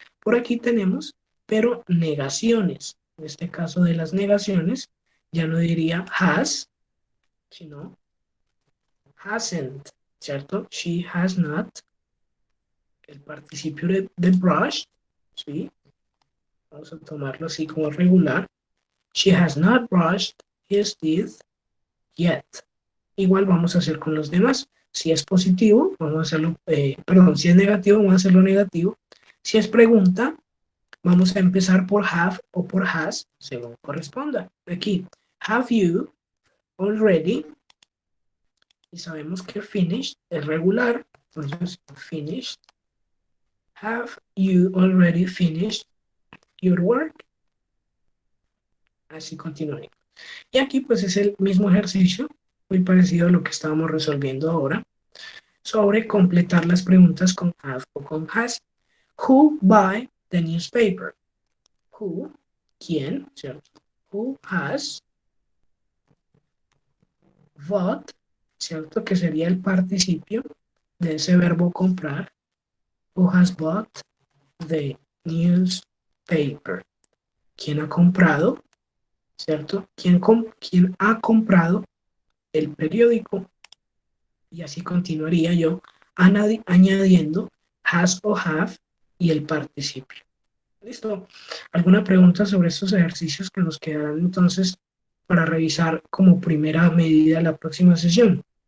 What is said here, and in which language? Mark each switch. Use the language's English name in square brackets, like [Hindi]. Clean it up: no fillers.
[Spanish] Por aquí tenemos, pero negaciones. En este caso de las negaciones, ya no diría has, sino hasn't, ¿cierto? [English] She has not. [Spanish] El participio de brush, ¿sí? Vamos a tomarlo así como regular. [English] She has not brushed his teeth yet. [Spanish] Igual vamos a hacer con los demás. Si es positivo, vamos a hacerlo, si es negativo, vamos a hacerlo negativo. Si es pregunta, vamos a empezar por have o por has, según corresponda. Aquí, [English] have you already, [Spanish] y sabemos que finished es regular, entonces finished. [English] Have you already finished your work? [Spanish] Así continuaría. Y aquí pues es el mismo ejercicio, muy parecido a lo que estábamos resolviendo ahora, sobre completar las preguntas con have o con has. [English] Who buy the newspaper? Who, [Spanish] ¿quién? ¿Cierto? [English] Who has bought, [Spanish] ¿cierto? Que sería el participio de ese verbo comprar. [English] Who has bought the newspaper? [Spanish] ¿Quién ha comprado? ¿Cierto? ¿Quién ha comprado el periódico? Y así continuaría yo añadiendo has o have y el participio. ¿Listo? ¿Alguna pregunta sobre estos ejercicios que nos quedarán entonces para revisar como primera medida la próxima sesión?